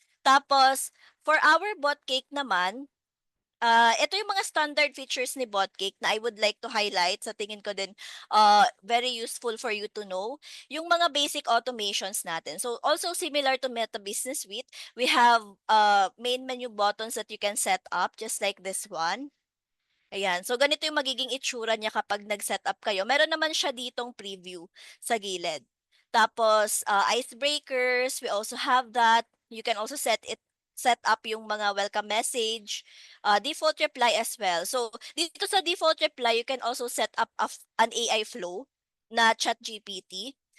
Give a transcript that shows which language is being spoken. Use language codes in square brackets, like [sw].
[en] Tapos, for our bot cake naman, [tl] ito yung mga [en] standard features ni Botcake na I would like to highlight. [tl] Sa tingin ko din, [en] very useful for you to know. [tl] Yung mga basic automations natin. [en] So, also similar to Meta Business Suite, we have main menu buttons that you can set up just like this one. [tl] Ayan. So, ganito yung magiging itsura niya kapag nag-set up kayo. Meron naman siya ditong preview sa gilid. Tapos, [en] icebreakers, we also have that. You can also set up yung mga welcome message, default reply as well. So, dito sa default reply, you can also set up an AI flow na chat GPT.